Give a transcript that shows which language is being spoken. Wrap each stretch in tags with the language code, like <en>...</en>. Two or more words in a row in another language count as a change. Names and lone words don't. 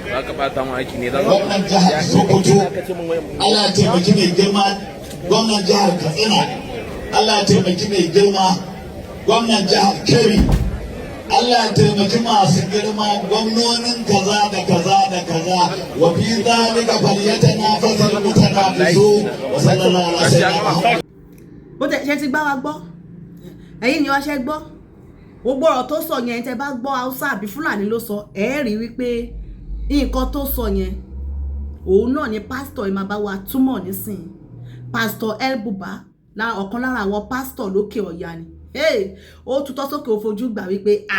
<ha>gwamnan jihar Sokoto Allah ya taimaki mai girma gwamnan jihar Katsina Allah ya taimaki mai girma gwamnan jihar Kebbi Allah ya taimaki masu girma gwamnonin kaza da kaza da kaza</ha> <ar>وفي ذلك فليتنافس المتنافسون وصلى الله عليه وسلم.</ar> <yo>bó tẹ ṣe ti gbá wa gbọ́ ẹ̀yin ni wá ṣe gbọ́ gbogbo ọ̀rọ̀ tó sọ yẹn tẹ bá gbọ́ Haúsá àbí Fúlàní ló sọ ẹ rí wípé nǹkan tó sọ yẹn òun náà ni pásítọ̀ yìí máa bá wa túmọ̀ nísìnyí pásítọ̀ El Buba ọ̀kan lára àwọn pásítọ̀ lókè ọ̀yà ni ó tutọ́ sókè ó fojú gbà wípé</yo>